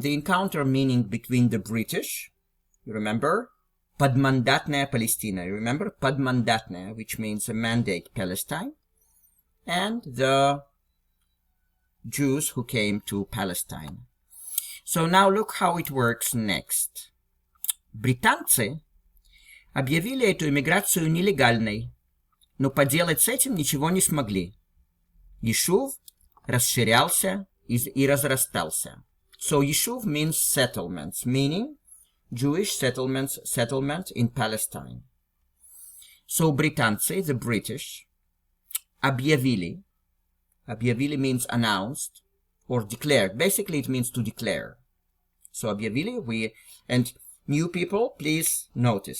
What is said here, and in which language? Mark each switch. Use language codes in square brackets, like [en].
[en] The encounter meaning between the British, you remember? Подмандатная Palestina. You remember? Подмандатная, which means a mandate Palestine. And the Jews who came to Palestine. So now look how it works next. [ru] Британцы объявили эту иммиграцию нелегальной, но поделать с этим ничего не смогли. Ешув расширялся и разрастался. [en] So Yeshuv means settlements, meaning Jewish settlement in Palestine. So британцы, the British, объявили means announced or declared. Basically it means to declare. So объявили, and new people, please notice.